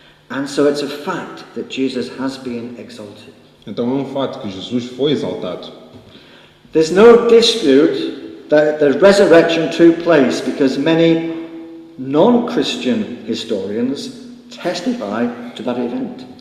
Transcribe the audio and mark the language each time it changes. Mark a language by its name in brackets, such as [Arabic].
[English] And so it's a fact that Jesus has been exalted. [Portuguese] Então é um fato que Jesus foi exaltado. [English] There's no dispute that the resurrection took place because many non-Christian historians testify to that event.